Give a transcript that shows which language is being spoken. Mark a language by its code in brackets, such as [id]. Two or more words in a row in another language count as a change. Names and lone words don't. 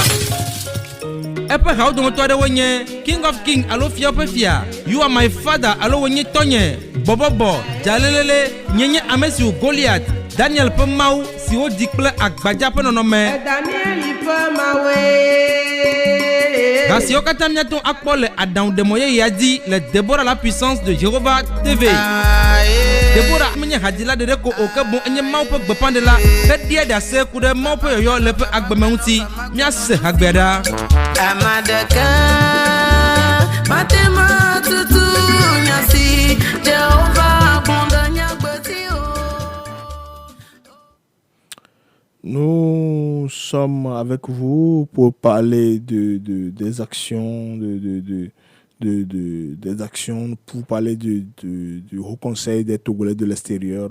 [ee] Eƒe hawo dometɔ aɖewoe nye [en] King of King [ee] alo Fia ƒe Fia, [en] You Are My Father [ee] alo wònye tɔnye, Bɔbɔbɔ, Dzalelele, nye ame si wò Goliath, Daniel ƒe Mawu si wodi kple agbadza ƒe nɔnɔme. Ha siwo katã míato akpɔ le aɖaŋuɖemɔ yeyea dzi le Deborah la puissance de Jéhovah TV. Deborah menye hadzila ɖeɖe ko o ke boŋ enye Mawu ƒe gbeƒãɖela he ɖia ɖase ku ɖe Mawu ƒe yɔyɔ le ƒe agbeme ŋuti. Míase hagbea ɖa. [fr] Nous sommes avec vous pour parler des actions, des actions, pour parler du Haut Conseil des Togolais de l'extérieur.